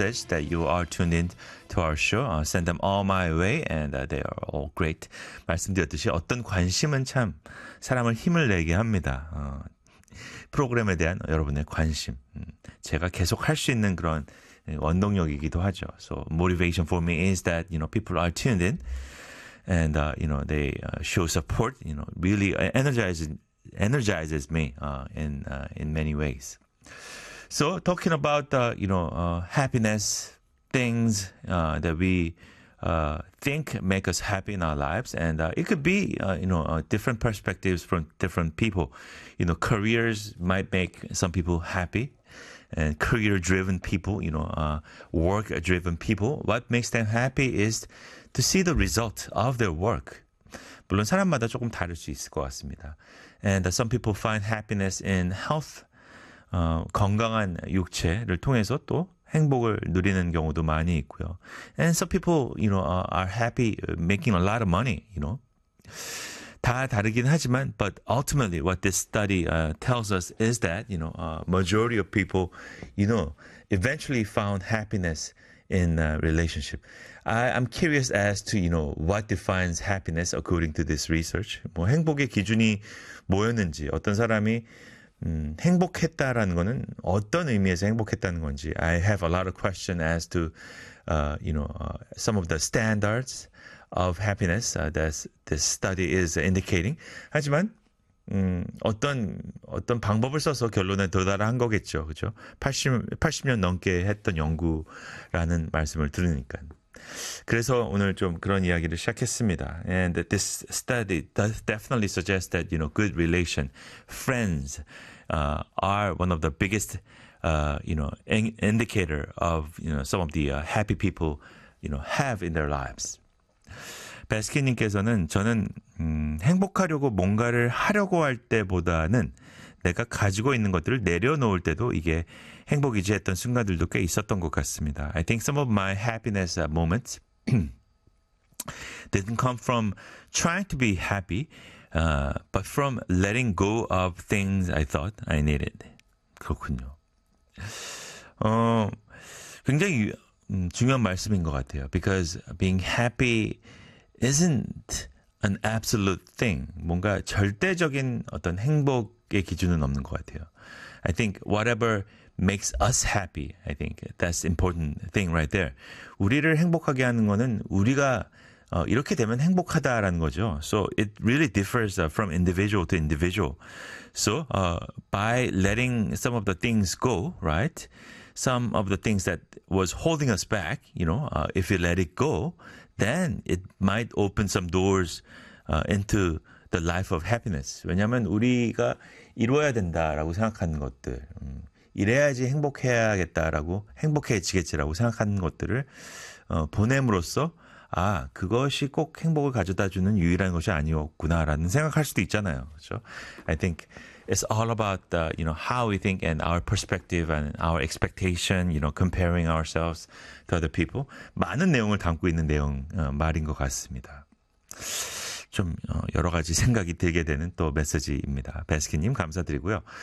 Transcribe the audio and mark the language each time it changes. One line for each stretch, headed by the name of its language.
English: says that you are tuned in to our show. Send them all my way, and they are all great.
Korean: 말씀드렸듯이 어떤 관심은 참 사람을 힘을 내게 합니다. 프로그램에 대한 여러분의 관심, 제가 계속 할 수 있는 그런 원동력이기도 하죠.
English: So motivation for me is that, you know, people are tuned in, and you know, they show support. You know, really energizes me in many ways. So talking about you know, happiness, things that we think make us happy in our lives, and it could be you know, different perspectives from different people. You know, careers might make some people happy, and career-driven people, you know, work-driven people, what makes them happy is to see the result of their work.
Korean: 물론 사람마다 조금 다를 수 있을 것 같습니다.
English: And some people find happiness in health,
Korean: 건강한 육체를 통해서 또 행복을 누리는 경우도 많이 있고요.
English: And some people, you know, are happy making a lot of money, you know.
Korean: 다 다르긴 하지만,
English: but ultimately what this study tells us is that, you know, majority of people, you know, eventually found happiness in a relationship. I'm curious as to, you know, what defines happiness according to this research.
Korean: 뭐 행복의 기준이 뭐였는지, 어떤 사람이 행복했다라는 거는 어떤 의미에서 행복했다는 건지.
English: I have a lot of questions as to, you know, some of the standards of happiness that this study is indicating.
Korean: 하지만 어떤 방법을 써서 결론에 도달한 거겠죠. 그죠? 80년 넘게 했던 연구라는 말씀을 들으니까. 그래서 오늘 좀 그런 이야기를 시작했습니다.
English: And this study does definitely suggest that, you know, good relation, friends are one of the biggest you know, indicator of, you know, some of the happy people, you know, have in their lives.
Korean: 베스킨님께서는 저는 행복하려고 뭔가를 하려고 할 때보다는 내가 가지고 있는 것들을 내려놓을 때도 이게 행복이지 했던 순간들도 꽤 있었던 것 같습니다.
English: I think some of my happiness moments didn't come from trying to be happy, but from letting go of things I thought I needed.
Korean: 그렇군요. 굉장히 중요한 말씀인 것 같아요.
English: Because being happy isn't an absolute thing.
Korean: 뭔가 절대적인 어떤 행복의 기준은 없는 것 같아요.
English: I think whatever makes us happy, I think that's important thing right there.
Korean: 우리를 행복하게 하는 거는 우리가 이렇게 되면 행복하다라는 거죠.
English: So it really differs from individual to individual. So by letting some of the things go, right? Some of the things that was holding us back, you know, if you let it go, then it might open some doors into the life of happiness.
Korean: 왜냐하면 우리가 이루어야 된다라고 생각하는 것들, 이래야지 행복해야겠다라고, 행복해지겠지라고 생각하는 것들을 보냄으로써 아, 그것이 꼭 행복을 가져다주는 유일한 것이 아니었구나라는 생각할 수도 있잖아요. 그렇죠?
English: I think it's all about the, you know, how we think and our perspective and our expectation, you know, comparing ourselves to other people.
Korean: 많은 내용을 담고 있는 내용 말인 것 같습니다. 좀 여러 가지 생각이 들게 되는 또 메시지입니다. 베스킨님 감사드리고요.